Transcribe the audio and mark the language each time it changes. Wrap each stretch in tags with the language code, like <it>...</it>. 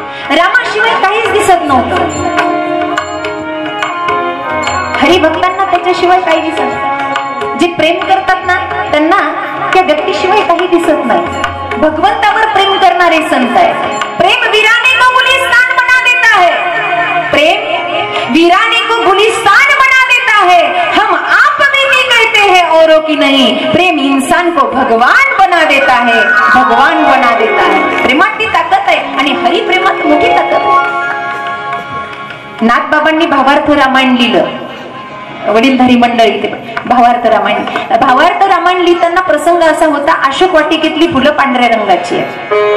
<mr>रामाशिवाय काहीच दिसत नव्हतं. हरिभक्तांना त्याच्याशिवाय काही दिसत नाही. जे प्रेम करतात ना त्यांना त्या व्यक्तीशिवाय काही दिसत नाही. भगवंतावर प्रेम करणारे संत आहे.</mr> <hi>प्रेम वीराने को गुलिस्तान बना देता है. प्रेम वीराने को गुलिस्तान बना देता है. हम आप में भी कहते हैं औरों की नहीं. प्रेम इंसान को भगवान बना देता है, भगवान बना देता है.</hi> <mr>प्रेमात ती ताकद आहे आणि हरिप्रेमात मोठी ताकद आहे. नाथबाबांनी भावार्थ रामायण लिहिलं. वडीलधारी मंडळी ते भावार्थ रामायण. भावार्थ रामायण लिहिताना प्रसंग असा होता, अशोक वाटिकेतली फुलं पांढऱ्या रंगाची आहेत.</mr>